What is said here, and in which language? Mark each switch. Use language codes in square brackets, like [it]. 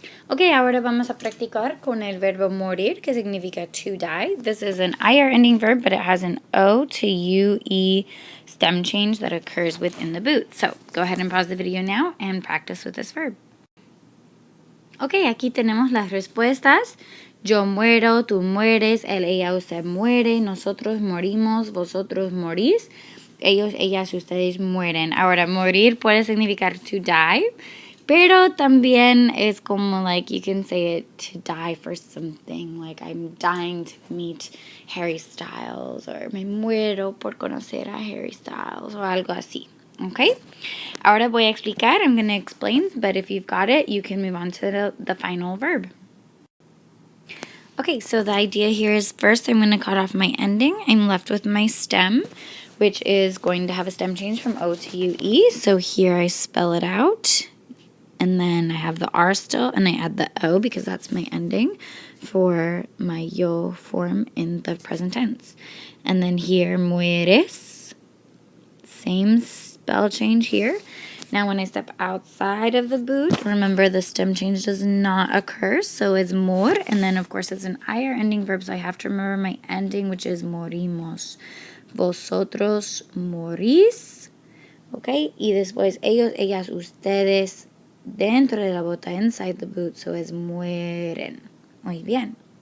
[es] Ok, ahora vamos a practicar con el verbo morir, que significa [en] to die. This is an IR ending verb, but it has an O to UE stem change that occurs within the boot. So go ahead and pause the video now and practice with this verb. [es] Ok, aquí tenemos las respuestas. Yo muero, tú mueres, él, ella, usted muere, nosotros morimos, vosotros morís, ellos, ellas, ustedes mueren. Ahora, morir puede significar [en] to die, [es] pero también es como, [en] like, you can say it to die for something, like I'm dying to meet Harry Styles, [es] or me muero por conocer a Harry Styles, o algo así. Okay, ahora voy a explicar. [en] I'm going to explain, but if you've got it, you can move on to the final verb. Okay, so the idea here is first I'm going to cut off my ending. I'm left with my stem, which is going to have a stem change from O to UE. So here I spell it out, and then I have the R still, and I add the O because that's my ending for my yo form in the present tense. And then here, mueres, same spell change here. Now when I step outside of the boot, remember the stem change does not occur, so it's mor, and then of course it's an IR ending verb, so I have to remember my ending, which is morimos. [es] Vosotros morís, okay? Y después ellos, ellas, ustedes, dentro de la bota, [en] inside the boot, [es] so es mueren. Muy bien.